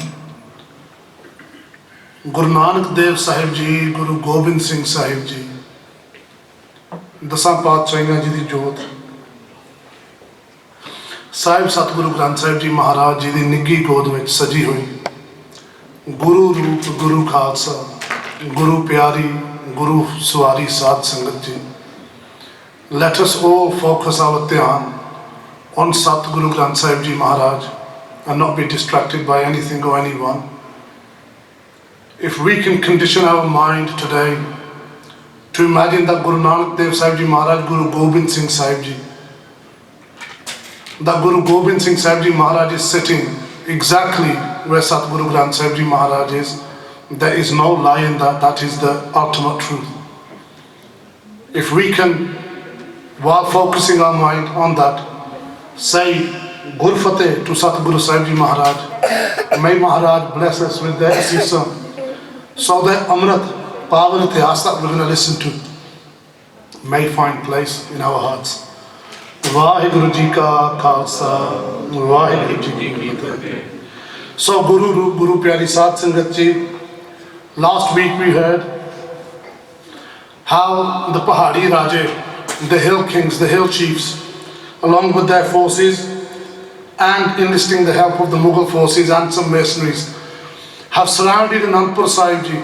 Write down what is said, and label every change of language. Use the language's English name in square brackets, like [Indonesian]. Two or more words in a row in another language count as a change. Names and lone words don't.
[Punjabi] ਗੁਰੂ ਨਾਨਕ ਦੇਵ ਸਾਹਿਬ ਜੀ, ਗੁਰੂ ਗੋਬਿੰਦ ਸਿੰਘ ਸਾਹਿਬ ਜੀ, ਦਸਾਂ ਪਾਤਸ਼ਾਹੀਆਂ ਜੀ ਦੀ ਜੋਤ, ਸਾਹਿਬ ਸਤਿਗੁਰੂ ਗ੍ਰੰਥ ਸਾਹਿਬ ਜੀ ਮਹਾਰਾਜ ਜੀ ਦੀ ਨਿੱਘੀ ਗੋਦ ਵਿੱਚ ਸਜੀ ਹੋਈ ਗੁਰੂ ਰੂਪ ਗੁਰੂ ਖਾਲਸਾ, ਗੁਰੂ ਪਿਆਰੀ, ਗੁਰੂ ਸਵਾਰੀ ਸਾਧ ਸੰਗਤ ਜੀ। [English] Let us all focus our dhyan on Satguru Granth Sahib Ji Maharaj and not be distracted by anything or anyone. If we can condition our mind today to imagine that Guru Nanak Dev Sahib Ji Maharaj, Guru Gobind Singh Sahib Ji, that Guru Gobind Singh Sahib Ji Maharaj is sitting exactly where Satguru Granth Sahib Ji Maharaj is, there is no lie in that. That is the ultimate truth. If we can, while focusing our mind on that, say Gur Fateh to Satguru Sahib Ji Maharaj. May Maharaj bless us with their assisa, so that Amrit, power Itihas that we're going to listen to may find place in our hearts. [Punjabi] ਵਾਹਿਗੁਰੂ ਜੀ ਕਾ ਖਾਲਸਾ, ਵਾਹਿਗੁਰੂ ਜੀ ਕੀ ਫਤਿਹ. So ਗੁਰੂ ਰੂਪ, ਗੁਰੂ ਪਿਆਰੀ ਸਾਧ ਸੰਗਤ ਜੀ, [English] last week we heard how the [Punjabi] ਪਹਾੜੀ ਰਾਜੇ, [English] the hill kings, the hill chiefs, along with their forces and enlisting the help of the Mughal forces and some mercenaries, have surrounded Anandpur Sahib Ji.